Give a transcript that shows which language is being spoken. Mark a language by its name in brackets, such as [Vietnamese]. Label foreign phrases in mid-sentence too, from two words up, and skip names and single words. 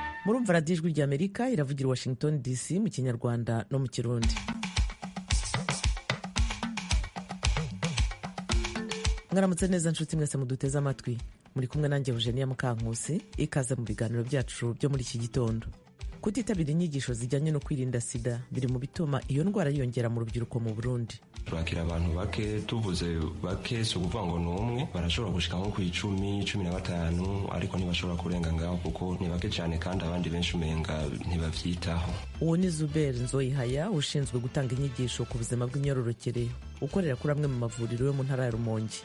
[Kinyarwanda] murumva radiyo ijwi ry'Amerika iravugira i Washington DC mu kinyarwanda no mu kirundi. Mwaramutse neza nshuti mwese muduteze amatwi, muri kumwe nanjye Eugenia Mukankusi. Ikaze mu biganiro byacu byo muri iki gitondo. Kutitabira inyigisho zijyanye no kwirinda sida biri mu bituma iyo ndwara yiyongera mu rubyiruko mu Burundi. [Rundi] Turakira abantu bake, tuvuze bake si ukuvuga ngo n'umwe, barashobora gushika nko ku 10-15 ariko ntibashobora kurenga ngaho kuko ni bake cyane kandi abandi benshi umenga ntibavyitaho. [Kinyarwanda] Uwo ni Zuber Nzoyihaya ushinzwe gutanga inyigisho ku buzima bw'imyororokere, ukorera kuri amwe mu mavuriro yo mu ntara ya Rumonge.